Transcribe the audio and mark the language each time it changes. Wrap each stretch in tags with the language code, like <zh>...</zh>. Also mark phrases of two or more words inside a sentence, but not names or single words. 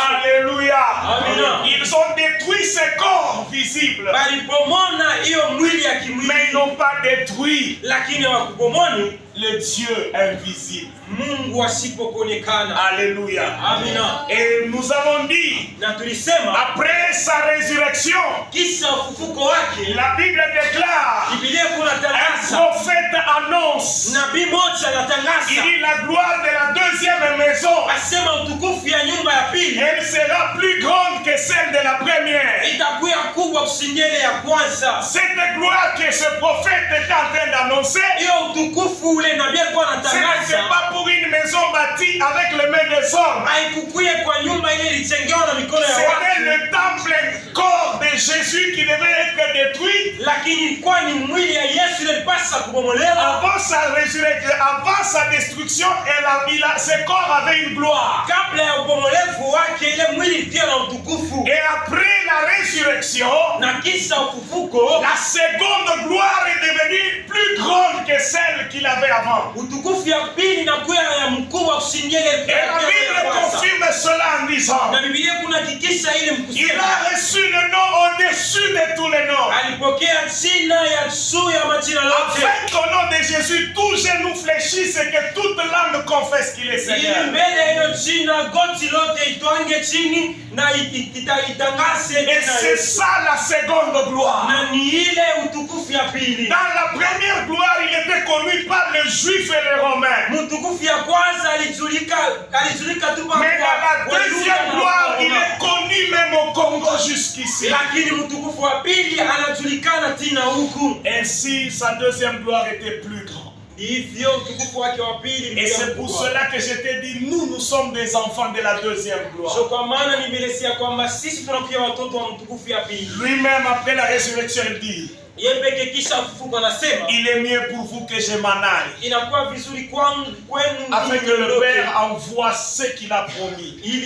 <fr>Alléluia. Amen. Ils ont détruit ce corps visible,</fr> <sw>Walibomona hiyo mwili ya</sw> <fr>mais ils</fr> <sw>kimwili</sw> <fr>n'ont pas détruit</fr> <sw>lakini hawakubomoni</sw> <fr>le Dieu invisible.</fr> <sw>Mungu asipokuonekana. Alléluia. Amina.</sw> <fr>Et nous avons dit,</fr> <sw>Na tulisema</sw> <fr>après sa résurrection,</fr> <sw>kisha ufufuko wake,</sw> <fr>la Bible déclare,</fr> <sw>Biblia</sw> <fr>un</fr> <sw>kunatangaza,</sw> <fr>prophète annonce,</fr> <sw>nabii moja</sw> <fr>il</fr> <sw>anatangaza,</sw> <fr>dit la gloire de la deuxième maison,</fr> <sw>asema utukufu ya nyumba ya pili</sw> <fr>elle sera plus grande que celle de la première.</fr> <sw>itakuwa kubwa kushindia ile ya kwanza.</sw> <fr>Cette gloire que ce prophète est en train d'annoncer,</fr> <sw>Hiyo utukufu ule nabii alikuwa</sw> <fr>ce n'est</fr> <sw>anatangaza</sw> <fr>pas pour une maison bâtie avec les mains des hommes.</fr> <sw>haikukuye kwa nyumba ile ilijengewa na mikono ya</sw> <fr>C'était</fr> <sw>watu,</sw> <fr>le temple corps de Jésus qui devait être détruit</fr> <sw>lakini ilikuwa ni mwili ya Yesu ile ilipasa kubomolewa.</sw> <fr>avant sa résurrection, avant sa destruction. Ce corps avait une gloire.</fr> <sw>Kabla ya ubomolevu wake ile mwili ilikuwa na utukufu,</sw> <fr>Et après la résurrection,</fr> <sw>na kisha ufufuko</sw> <fr>la seconde gloire est devenue plus grande que celle qu'il avait avant.</fr> <sw>utukufu ya pili na kuwa ya mkubwa kushindia ile</sw> <fr>Et la Bible confirme cela en disant,</fr> <sw>na Biblia kunahakikisha ile</sw> <fr>il</fr> <sw>mkusema</sw> <fr>a reçu le nom au-dessus de tous les noms.</fr> <sw>alipokea jina ya juu ya majina lote,</sw> <fr>Afin qu'au nom de Jésus, tout genou fléchisse et que toute langue confesse qu'il est</fr> <sw>ili</sw> <fr>Seigneur.</fr> <sw>mbele ya hiyo jina goti lote itwange chini na itangaze</sw> <fr>Et c'est ça la seconde gloire.</fr> <sw>na ni ile utukufu ya pili.</sw> <fr>Dans la première gloire, il était connu par les Juifs et les Romains.</fr> <sw>Mtukufu ya kwanza alijulika tu kwa</sw> <fr>Mais dans la deuxième</fr> <sw>Wayuda na</sw> <fr>gloire, il</fr> <sw>Waroma.</sw> <fr>est connu même au Congo jusqu'ici.</fr> <sw>Lakini mtukufu wa pili anajulikana tena huku.</sw> <fr>Ainsi, sa deuxième gloire était plus grande. Et c'est pour cela que je t'ai dit, nous sommes des enfants de la deuxième gloire. Lui-même, après la résurrection, il dit, il est mieux pour vous que je m'en aille, afin que le Père envoie ce qu'il a promis.</fr>